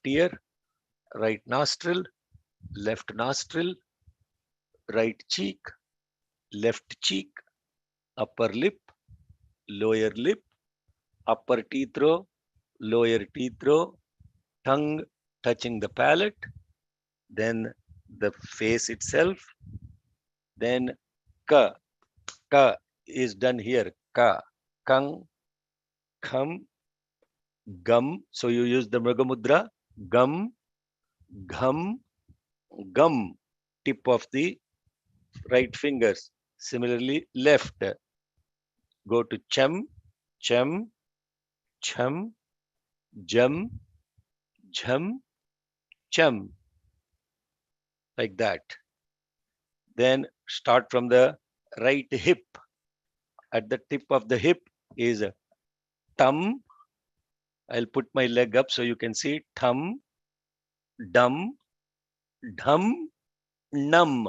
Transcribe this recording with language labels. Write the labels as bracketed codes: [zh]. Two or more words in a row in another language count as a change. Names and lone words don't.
[en] ear, right nostril, left nostril, right cheek, left cheek, upper lip, lower lip, upper teeth row, lower teeth row, tongue touching the palate, then the face itself, then ka is done here, [sa] ka, kang, kham, gum. [en] So you use the Mrigamudra, [sa] gum, gham, gum, [en] tip of the right fingers. [sa] Similarly, left, go to cham, cham, cham, jam, jham, cham, [en] like that. Then start from the right hip. At the tip of the hip is thumb. I'll put my leg up so you can see thumb, [sa] dum, dham, num.